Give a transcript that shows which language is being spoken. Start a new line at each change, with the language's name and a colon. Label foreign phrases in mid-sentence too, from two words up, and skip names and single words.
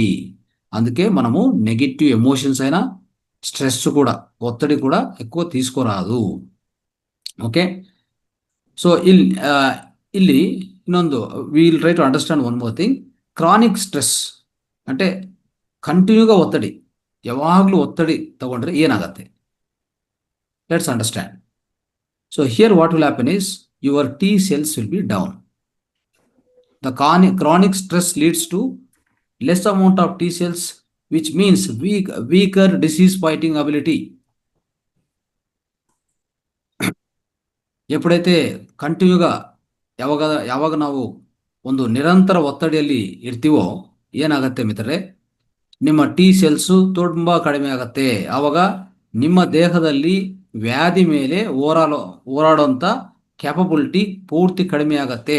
Telugu: అందుకే మనము నెగిటివ్ ఎమోషన్స్ అయినా, స్ట్రెస్ కూడా, ఒత్తిడి కూడా ఎక్కువ తీసుకోరాదు. ఓకే.
English: సో
Kannada: ಇಲ್ಲಿ ಇನ್ನೊಂದು
English: will try to understand one more thing. chronic stress
Kannada: అంటే ಕಂಟಿನ್ಯೂగా ಒತ್ತಡಿ, ಯಾವಾಗಲೂ ಒತ್ತಡಿ ತಗೊಂಡ್ರೆ ಏನಾಗತ್ತೆ?
English: Let's understand. So here what will happen is your T cells will be down. The chronic stress leads to less amount of T cells, which means weaker disease fighting ability.
Kannada: ಎప్పుಡೈತೆ ಕಂಟಿನ್ಯೂగా ಯಾವಾಗ ನಾವು ಒಂದು ನಿರಂತರ ಒತ್ತಡಿಯಲ್ಲಿ ಇರ್ತೀವೋ ಏನಾಗತ್ತೆ ಮಿತ್ರರೇ? ನಿಮ್ಮ
English: T cells
Kannada: ತುಂಬ ಕಡಿಮೆ ಆಗತ್ತೆ. ಆವಾಗ ನಿಮ್ಮ ದೇಹದಲ್ಲಿ ವ್ಯಾಧಿ ಮೇಲೆ ಹೋರಾಡುವಂಥ ಕ್ಯಾಪಬಿಲಿಟಿ ಪೂರ್ತಿ ಕಡಿಮೆ ಆಗತ್ತೆ.